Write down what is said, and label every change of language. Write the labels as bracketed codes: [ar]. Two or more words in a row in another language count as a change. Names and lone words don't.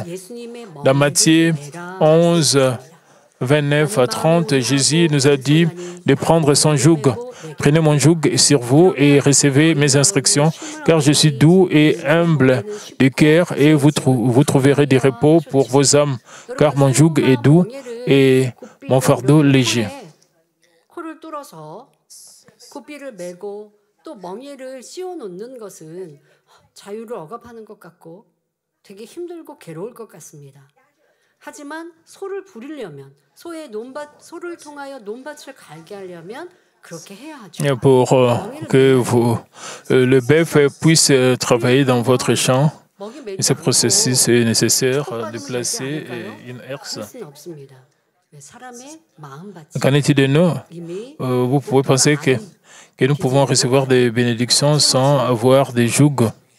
[fr] Dans Matthieu 11, 29 à 30, Jésus nous a dit de prendre son joug. Prenez mon joug sur vous et recevez mes instructions, car je suis doux et humble de cœur et vous trouverez du repos pour vos âmes, car mon joug est doux et mon fardeau léger. [ko] 또 멍에를 씌워놓는 것은 자유를 억압하는 것 같고 되게 힘들고 괴로울 것 같습니다. 하지만 소를 부리려면 소를 통하여 논밭을 갈게 하려면 그렇게 해야 하죠. [fr] Pour que le bœuf puisse travailler dans votre champ, ce processus est nécessaire de placer une herse. Qu'en est-il de nous? Vous pouvez penser que nous pouvons recevoir des bénédictions sans avoir des jougs.